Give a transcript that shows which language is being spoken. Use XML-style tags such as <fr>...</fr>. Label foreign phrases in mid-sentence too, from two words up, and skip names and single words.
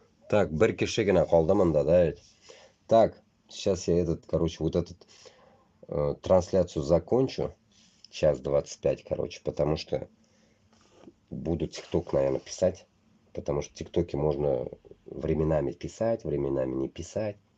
<ru>Так,</ru> <uz>bir kishigina qoldi menda,</uz> <ru>да. Так, сейчас я вот этот трансляцию закончу. Час 25, короче, потому что буду ТикТок, наверное, писать. Потому что в ТикТоке можно временами писать, временами не писать.</ru>